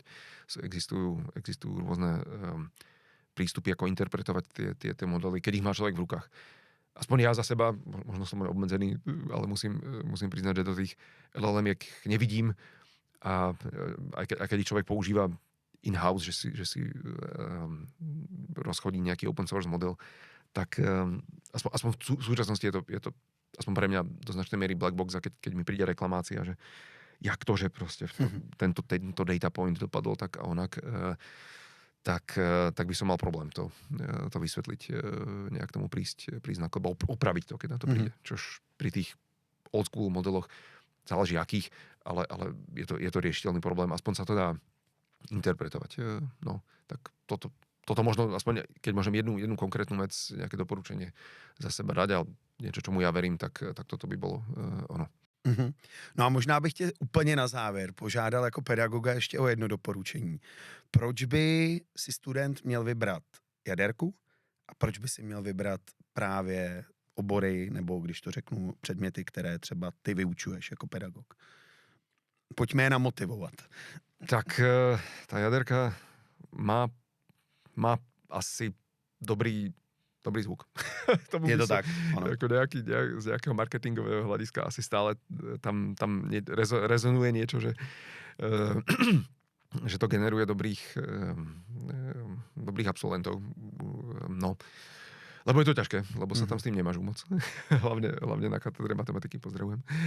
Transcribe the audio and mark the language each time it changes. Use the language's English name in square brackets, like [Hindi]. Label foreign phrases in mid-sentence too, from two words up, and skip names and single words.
[Slovak] Existujú rôzne prístupy, ako interpretovať tie modely, keď ich má človek v rukách. Aspoň ja za seba, možno som aj obmedzený, ale musím priznať, že do tých LLM-iek nevidím a aj keď človek používa in-house, že si rozchodí nejaký [English] open source [Slovak] model, tak aspoň v súčasnosti je to aspoň pre mňa do značnej miery [English] black box, [Slovak] a keď mi príde reklamácia, že jak to, že proste tento [English] data point [Slovak] dopadol tak a onak, tak by som mal problém to vysvetliť, nejak tomu prísť na alebo opraviť to, keď na to príde. Čož pri tých [English] old school [Slovak] modeloch záleží akých, ale je to riešiteľný problém. Aspoň sa to dá interpretovať. No, tak toto možno, aspoň keď môžem jednu konkrétnu vec, nejaké doporučenie za seba dať, ale niečo, čomu ja verím, tak toto by bolo ono. [Czech] No a možná bych tě úplně na závěr požádal jako pedagoga ještě o jedno doporučení. Proč by si student měl vybrat jaderku a proč by si měl vybrat právě obory, nebo když to řeknu, předměty, které třeba ty vyučuješ jako pedagog? Pojďme je namotivovat. [Slovak] Tak tá jaderka má asi dobrý zvuk. [Czech] Je to tak, ano. [Slovak] Ako z nejakého marketingového hľadiska asi stále tam rezonuje niečo, že to generuje dobrých absolventov. No. Lebo je to ťažké, lebo sa tam s tým nemáš moc. hlavne na katedre matematiky, pozdravujem.